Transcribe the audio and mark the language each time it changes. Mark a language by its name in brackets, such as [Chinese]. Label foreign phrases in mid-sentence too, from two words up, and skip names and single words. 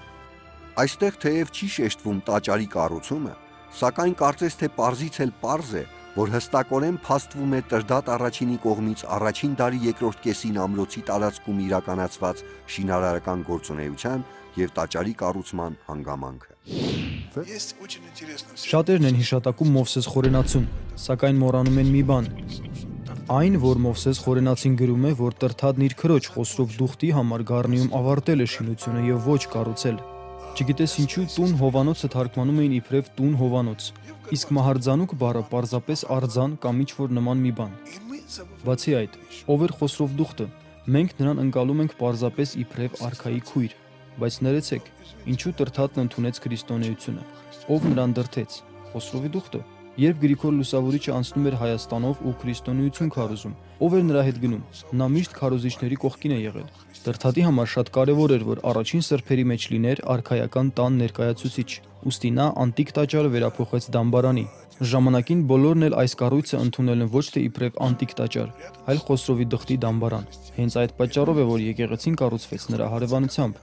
[Armenian] Այստեղ թեև չի շեշտվում տաճարի կառուցումը, սակայն կարծես թե պարզից էլ պարզ է, որ հստակորեն փաստվում է Տրդատ առաջինի կողմից առաջին դարի երկրորդ կեսին ամրոցի տարածքում իրականացված շինարարական գործունեության եւ տաճարի կառուցման հանգամանքը։ [Russian] есть очень интересно. [Armenian] Շատերն են հիշատակում Մովսես Խորենացուն, սակայն մոռանում են մի բան։ Այն, որ Մովսես Խորենացին գրում է, որ Տրդատն իր քրոջ Խոսրով Դուխտի համար Գառնիում ավարտել է շինությունը եւ ոչ կառուցել։ Չգիտես ինչու տուն Հովանոցը թարգմանում էին իբրև տուն Հովանոց, իսկ մահարձանուկ բառը պարզապես արձան կամ ինչ-որ նման մի բան։ [Russian] И мы забываем. [Armenian] Բացի այդ, ով էր Խոսրով Դուխտը, մենք նրան ընկալում ենք պարզապես իբրև արքայի քույր, բայց ներեցեք, ինչու Տրդատն ընդունեց քրիստոնեությունը, ով նրան դրդեց, Խոսրովի Դուխտը։ Երբ Գրիգոր Լուսավորիչը անցնում էր Հայաստանով ու քրիստոնեություն քարոզում, ով էր նրա հետ գնում, նա միշտ քարոզիչների կողքին է եղել։ Տրդատի համար շատ կարևոր էր, որ առաջին սրբերի մեջ լիներ արքայական տան ներկայացուցիչ, ուստի նա անտիկ տաճարը վերափոխեց դամբարանի։ Ժամանակին բոլորն էլ այս կառույցը ընդունել են ոչ թե իբրև անտիկ տաճար, այլ Խոսրովի դղտի դամբարան։ Հենց այդ պատճառով է, որ եկեղեցին կառուցվեց նրա հարևանությամբ։